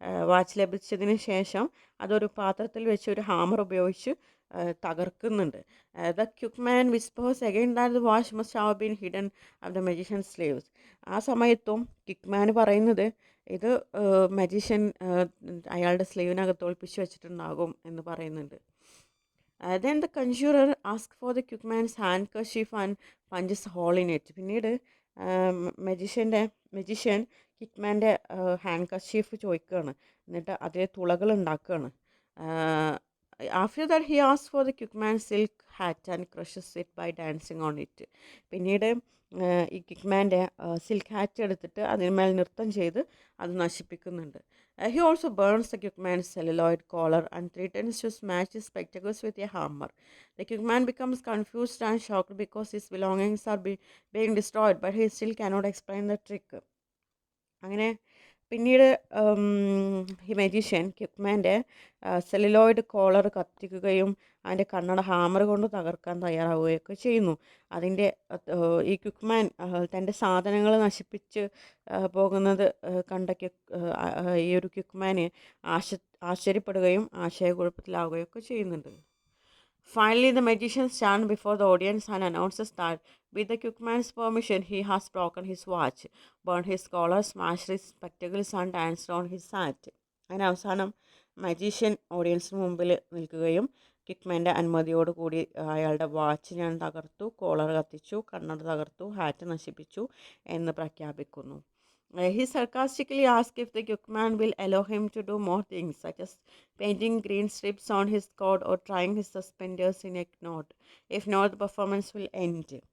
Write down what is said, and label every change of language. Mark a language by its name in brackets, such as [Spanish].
[Malayalam] Watch ലഭിച്ചതിന് ശേഷം അതൊരു പാത്രത്തിൽ വെച്ച് ഒരു ഹാമർ ഉപയോഗിച്ച് തകർക്കുന്നുണ്ട്. [English] The Quickman whispers again that the watch must have been hidden of the magician sleeves. [Malayalam] ആ സമയത്തും കിക്ക്മാൻ പറയുന്നത് ഇത് മജീഷ്യൻ അയാളുടെ സ്ലീവിനകത്ത് ഒളിപ്പിച്ച് വെച്ചിട്ടുണ്ടാകും എന്ന് പറയുന്നുണ്ട്. [English] Then the conjurer asks for the Cookman's handkerchief and punches a hole in it. [Malayalam] പിന്നീട് മജീഷ്യൻ കിക്ക്മാൻ്റെ ഹാൻഡ് ചോദിക്കുകയാണ്. എന്നിട്ട് അതേ തുളകൾ ഉണ്ടാക്കുകയാണ്. [English] After that he asks for the Cookman's silk hat and crushes it by dancing on it. [Malayalam] പിന്നീട് ഈ കിക്ക്മാൻ്റെ silk hat എടുത്തിട്ട് അതിന്മേൽ നൃത്തം ചെയ്ത് അത് നശിപ്പിക്കുന്നുണ്ട്. [English] He also burns the Cookman's celluloid collar and threatens to smash his spectacles with a hammer. The Cookman becomes confused and shocked because his belongings are being destroyed, but he still cannot explain the trick. [Malayalam] അങ്ങനെ പിന്നീട് ഈ magician കിക്ക്മാൻ്റെ celluloid collar കത്തിക്കുകയും അതിൻ്റെ കണ്ണട hammer കൊണ്ട് തകർക്കാൻ തയ്യാറാവുകയൊക്കെ ചെയ്യുന്നു. അതിൻ്റെ ഈ ക്വിക്ക്മാൻ തൻ്റെ സാധനങ്ങൾ നശിപ്പിച്ച് പോകുന്നത് കണ്ട ഈ ഒരു ക്വിക്ക്മാന് ആശ്ചര്യപ്പെടുകയും ആശയക്കുഴപ്പത്തിലാവുകയൊക്കെ ചെയ്യുന്നുണ്ട്. [English] Finally, the magician stands before the audience and announces that with the Cookman's permission, he has broken his watch, burned his collar, smashed his spectacles and danced on his hat. [Malayalam] അങ്ങനെ അവസാനം മജീഷ്യൻ ഓഡിയൻസിന് മുമ്പിൽ നിൽക്കുകയും കിക്ക്മാൻ്റെ അനുമതിയോട് കൂടി അയാളുടെ watch ഞാൻ തകർത്തു, collar കത്തിച്ചു, കണ്ണട തകർത്തു, ഹാറ്റ് നശിപ്പിച്ചു എന്ന് പ്രഖ്യാപിക്കുന്നു. [English] He sarcastically asks if the Cookman will allow him to do more things, such as painting green strips on his coat or tying his suspenders in a knot. If not, the performance will end.